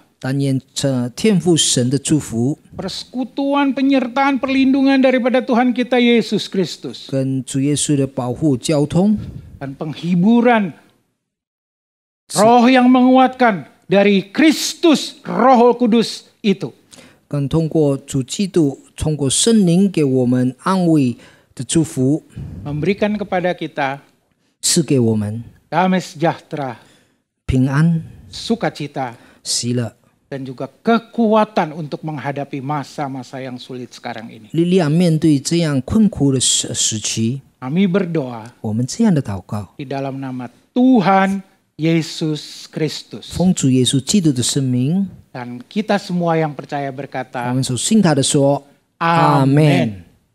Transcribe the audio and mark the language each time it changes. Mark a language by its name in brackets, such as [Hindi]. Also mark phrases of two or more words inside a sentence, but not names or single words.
[Chinese] 但愿这天父神的祝福 [Indonesian] persekutuan, penyertaan, perlindungan daripada Tuhan kita Yesus Kristus, [Chinese] 跟主耶稣的保护交通， [Indonesian] dan penghiburan roh yang menguatkan dari Kristus Roh Kudus itu, [Chinese] 更通过主基督，通过圣灵给我们安慰的祝福， [Indonesian] memberikan kepada kita [Chinese] 赐给我们 [Indonesian] damai sejahtera, [Chinese] 平安、 [Indonesian] sukacita, [Chinese] 喜乐、 [Indonesian] dan juga kekuatan untuk menghadapi masa-masa yang sulit sekarang ini. [Chinese] 力量，面对这样困苦的时期， [Indonesian] Kami berdoa [Chinese] 我们这样的祷告， [Indonesian] di dalam nama Tuhan Yesus Kristus. [Chinese] 奉主耶稣基督的圣名， [Indonesian] Dan kita semua yang percaya [Chinese] 我 [Indonesian] berkata, [Chinese] 们所信他的说， [Indonesian] Amin.